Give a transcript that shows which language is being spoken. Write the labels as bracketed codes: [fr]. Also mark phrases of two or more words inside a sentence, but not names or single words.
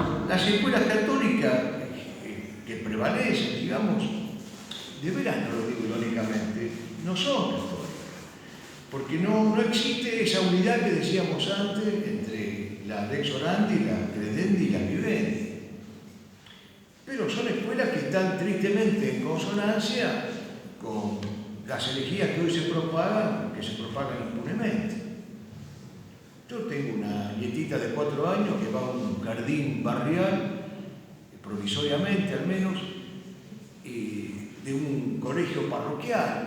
[es] las escuelas católicas que prevalecen, digamos, de veras no lo digo irónicamente, no son católicas, porque no existe esa unidad que decíamos antes entre la [la] lex orandi, [es] la credendi y la vivendi. Pero son escuelas que están tristemente en consonancia con las herejías que hoy se propagan impunemente. Yo tengo una nietita de 4 años que va a un jardín barrial, provisoriamente al menos, de un colegio parroquial.